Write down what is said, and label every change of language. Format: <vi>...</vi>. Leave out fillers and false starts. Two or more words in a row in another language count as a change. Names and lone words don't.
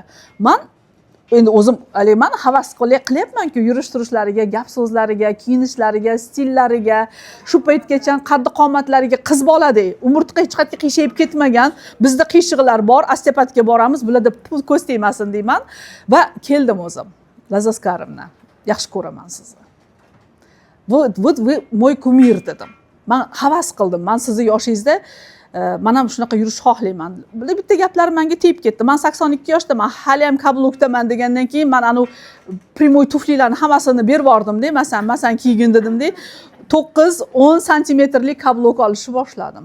<uz>Men endi o'zim men havas qilyapman-ku yurish turishlariga, gap so'zlariga, kiyinishlariga, stillariga, shu paytgacha qaddi qomatlariga qiz boladek, umurtqa hech qayerga qiyshayib ketmagan, bizda qiyshiqlar bor, osteopatga boramiz, bularda pul ko'z tegmasin deyman va keldim o'zim. Layza Askarovna, yaxshi ko'raman sizni.</uz> <ru>Вот вы мой кумир</ru> <uz>dedim. Men havas qildim. Men sizni yoshingizda men ham shunaqa yurish xohlayman. Bitta gaplar menga tegib ketdi. Men 82 yoshdaman, hali ham kablukdaman degandan keyin men anu primoy tuflilarni hammasini berib yubordim-da, masalan kiygin dedim-da, 9-10 santimetrlik kablok olishni boshladim.</uz>